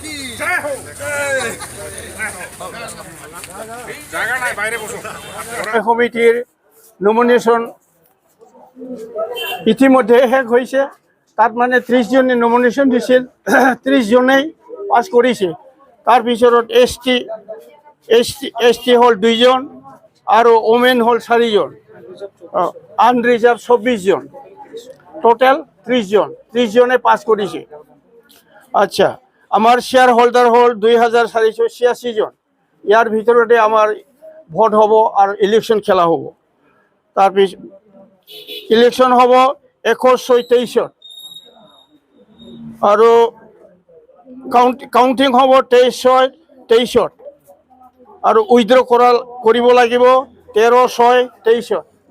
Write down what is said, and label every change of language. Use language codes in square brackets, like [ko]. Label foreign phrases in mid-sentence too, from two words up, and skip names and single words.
[bn] কমিটির নমিনেশন ইতিমধ্যে শেষ হয়েছে। তার মানে 30 জনে নমিনেশন দিছিল, 30 জনেই পাস করেছে। [as] তার ভিতৰত এছ টি হল 2 জন আৰু ওমেন হল 4 জন, আনরিজার্ভ 24 জন, টোটাল 30 জন। [bn] 30 জনে পাস করেছে। আচ্ছা, আমার [en] share holder [bn] হল 2486 জন। [as] ইয়ার ভিতরতে আমার ভোট হব আর ইলেকশন খেলা হব। তাৰপিছত ইলেকশন হব 21-23 আৰু কাউন্টিং হব 23-23 আৰু উইথড্ৰ কৰিব লাগিব 13-23।